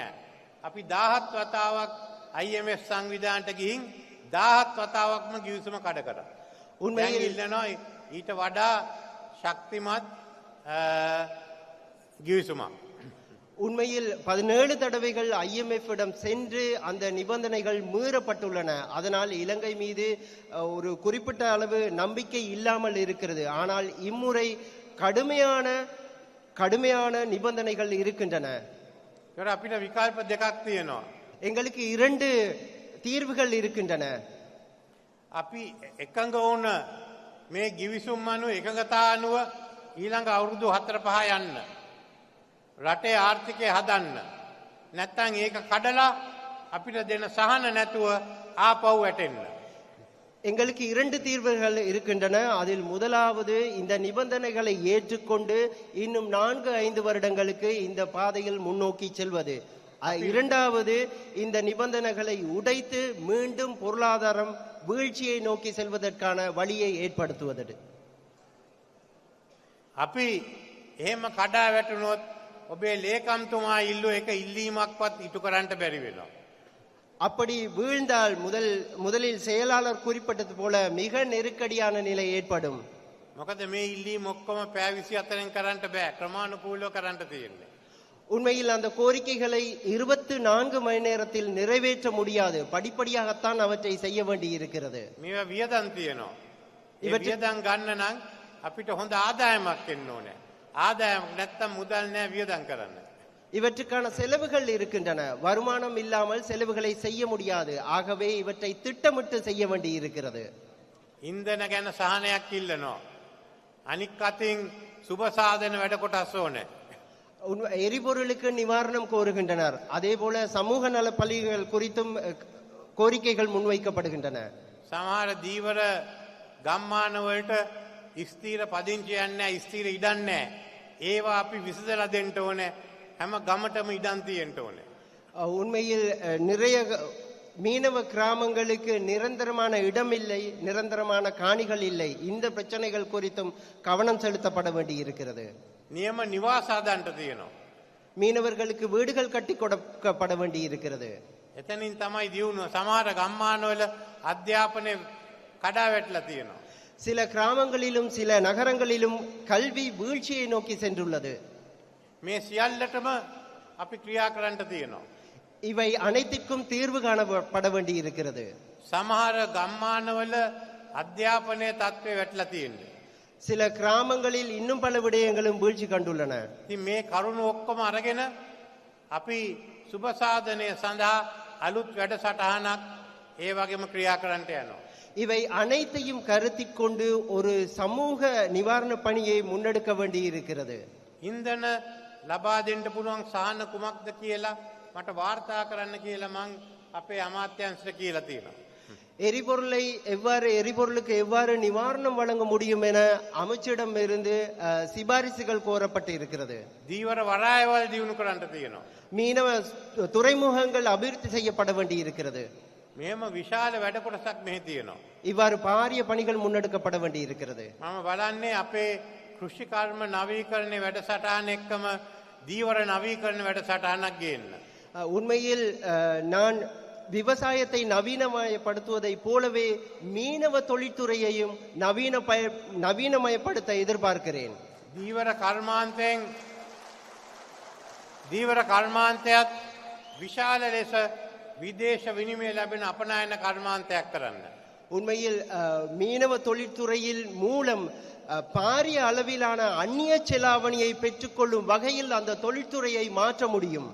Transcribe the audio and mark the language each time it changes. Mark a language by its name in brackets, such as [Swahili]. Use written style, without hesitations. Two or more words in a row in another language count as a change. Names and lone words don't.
[Sinhala] අපි 17 වතාවක් IMF සංවිධානයට ගිහින් 17 වතාවක්ම ගිවිසුම කඩ කරා. [Tamil] உண்மையில் [Sinhala] ඉල්ලනවා ඊට වඩා ශක්තිමත් ගිවිසුමක්. [Tamil] உண்மையில் 17 தடவைகள் IMF இடம் சென்று அந்த நிபந்தனைகள் மீறப்பட்டுள்ளன. அதனால் இலங்கை மீது ஒரு குறிப்பிட்ட அளவு நம்பிக்கை இல்லாமல் இருக்கிறது. ஆனால் இம்முறை கடுமையான நிபந்தனைகள் இருக்கின்றன. [Sinhala] ඒකට අපිට විකල්ප දෙකක් තියෙනවා. [Tamil] எங்களுக்கு 2 தீர்வுகள் இருக்கின்றன. [Sinhala] අපි එකඟ වුණ මේ ගිවිසුම් අනුව එකඟතා අනුව ඊළඟ අවුරුදු 4-5 යන්න. රටේ ආර්ථිකය හදන්න. නැත්තම් ඒක කඩලා අපිට දෙන සහන නැතුව ආපහු වැටෙන්න. [Tamil] எங்களுக்கு 2 தீர்வுகள் இருக்கின்றன. அதில் முதலாவது இந்த நிபந்தனைகளை ஏற்றுக்கொண்டு இன்னும் 4-5 வருடங்களுக்கு இந்த பாதையில் முன்னோக்கி செல்வது. இரண்டாவது இந்த நிபந்தனைகளை உடைத்து மீண்டும் பொருளாதாரம் வீழ்ச்சியை நோக்கி செல்வதற்கான வழியை ஏற்படுத்துவது. [Sinhala] අපි එහෙම කඩා වැටුනොත් ඔබේ ලේකම්තුමා ඉල්ලුව එක ඉල්ලීමක්වත් ඉටු කරන්න බැරි වෙනවා. [Tamil] அப்படி வீழ்ந்தால் முதலில் செயலாளர் குறிப்பிட்டது போல மிக நெருக்கடியான நிலை ஏற்படும். [Sinhala] මොකද මේ ඉල්ලීම ඔක්කොම පැය 24න් කරන්න බෑ. ක්‍රමානුකූලව කරන්න තියෙන්නේ. [Tamil] உண்மையில் அந்த கோரிக்கைகளை 24 மணி நேரத்தில் நிறைவேற்ற முடியாது. படிப்படியாகத்தான் அவற்றை செய்ய வேண்டி இருக்கிறது. [Sinhala] මේවා වියදම් තියෙනවා. ඒ වියදම් ගන්න නම් අපිට හොඳ ආදායමක් එන්න ඕනේ. ආදායමක් නැත්තම් මුදල් නෑ වියදම් කරන්න. [Tamil] இவற்றுக்கான செலவுகள் இருக்கின்றன. வருமானம் இல்லாமல் செலவுகளை செய்ய முடியாது. ஆகவே இவற்றை திட்டமிட்டு செய்ய வேண்டி இருக்கிறது. [Sinhala] ඉන්ධන ගැන සහනයක් ඉල්ලනවා. අනික් අතින් සුබ සාධන වැඩ කොටස් ඕනේ. [Tamil] எரிபொருளுக்கு நிவாரணம் கோருகின்றனர். அதே போல சமூக நல பள்ளிகள் குறித்தும் கோரிக்கைகள் முன்வைக்கப்படுகின்றன. [Sinhala] සමහර දීවර ගම්මාන වලට ස්ථීර පදිංචියක් නැහැ, ස්ථීර ඉඩම් නැහැ. ඒවා අපි විසඳලා දෙන්න ඕනේ. හැම ගමටම ඉඩම් තියෙන්න ඕනේ. [Tamil] உண்மையில் நிறைய மீனவ கிராமங்களுக்கு நிரந்தரமான இடம் இல்லை, நிரந்தரமான காணிகள் இல்லை. இந்த பிரச்சனைகள் குறித்தும் கவனம் செலுத்தப்பட வேண்டி இருக்கிறது. [Sinhala] නියම නිවාස හදන්න තියෙනවා. [Tamil] மீனவர்களுக்கு வீடுகள் கட்டி கொடுக்கப்பட வேண்டி இருக்கிறது. [Sinhala] එතනින් තමයි දියුණුව. සමහර ගම්මානවල අධ්‍යාපනය කඩා වැටලා තියෙනවා. [Tamil] சில கிராமங்களிலும் சில நகரங்களிலும் கல்வி வீழ்ச்சியை நோக்கி சென்றுள்ளது. [Sinhala] මේ සියල්ලටම අපි ක්‍රියා කරන්න තියෙනවා. [Tamil] இவை அனைத்திற்கும் தீர்வு காணப்பட வேண்டி இருக்கிறது. [Sinhala] සමහර ගම්මානවල අධ්‍යාපනයේ තත්ත්වය වැටලා තියෙනවා. [Tamil] சில கிராமங்களில் இன்னும் பல விடயங்களும் வீழ்ச்சி கண்டுள்ளன. [Sinhala] ඉතින් මේ කරුණ ඔක්කොම අරගෙන අපි සුබ සාධනය සඳහා අලුත් වැඩසටහනක් ඒ වගේම ක්‍රියා කරන්නට යනවා. [Tamil] இவை அனைத்தையும் கருத்தில் கொண்டு ஒரு சமூக நிவாரண பணியை முன்னெடுக்க வேண்டி இருக்கிறது. [Sinhala] ඉන්ධන ලබා දෙන්න පුළුවන් සහන කුමක්ද කියලා මට වාර්තා කරන්න කියලා මං අපේ අමාත්‍යාංශයට කියලා තියෙනවා. [Tamil] எரிபொருளுக்கு எவ்வாறு நிவாரணம் வழங்க முடியும் என அமைச்சிடம் இருந்து சிபாரிசுகள் கோரப்பட்டு இருக்கிறது. [Sinhala] දීවර වරායවල් දියුණු කරන්න තියෙනවා. [Tamil] மீனவ துறைமுகங்கள் அபிவிருத்தி செய்யப்பட வேண்டி இருக்கிறது. [Sinhala] මෙහෙම විශාල වැඩ කොටසක් මෙහි තියෙනවා. [Tamil] இவ்வாறு பாரிய பணிகள் முன்னெடுக்கப்பட வேண்டி இருக்கிறது. [Sinhala] මම බලන්නේ අපේ කෘෂි කර්ම නවීකරණයේ වැඩසටහන එක්කම දීවර නවීකරණ වැඩසටහනක් ගේන්න. [Tamil] உண்மையில் நான் விவசாயத்தை நவீனமயப்படுத்துவதை போலவே மீனவ தொழில்துறையையும் நவீனமயப்படுத்த எதிர்பார்க்கிறேன். [Sinhala] දීවර කර්මාන්තයත් විශාල ලෙස විදේශ විනිමය ලැබෙන අපනයන කර්මාන්තයක් කරන්න. [Tamil] உண்மையில் மீனவ தொழில்துறையில் மூலம் பாரிய அளவிலான அந்நிய செலாவணியை பெற்றுக்கொள்ளும் வகையில் அந்த தொழில்துறையை மாற்ற முடியும்.